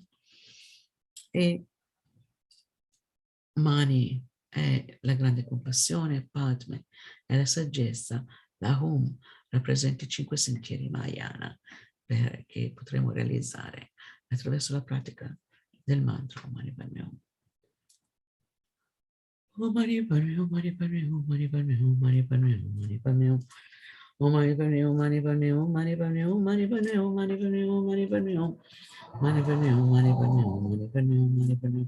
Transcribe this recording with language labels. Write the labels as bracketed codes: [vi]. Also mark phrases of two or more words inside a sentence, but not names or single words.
[it] E Mani è la grande compassione, Padme è la saggezza, la Hum rappresenta i 5 sentieri Mahayana che potremo realizzare attraverso la pratica del mantra Om Mani Padme Hum. [sa] Om Mani Padme Hum, Mani Padme Hum, Mani Padme Hum, Mani Padme Hum, Mani Padme Hum. Om Mani Padme Hum, Mani Padme Hum, Mani Padme Hum, Mani Padme Hum, Mani Padme Hum, Mani Padme Hum. Mani Padme Hum, Mani Padme Hum, Mani Padme Hum, Mani Padme Hum.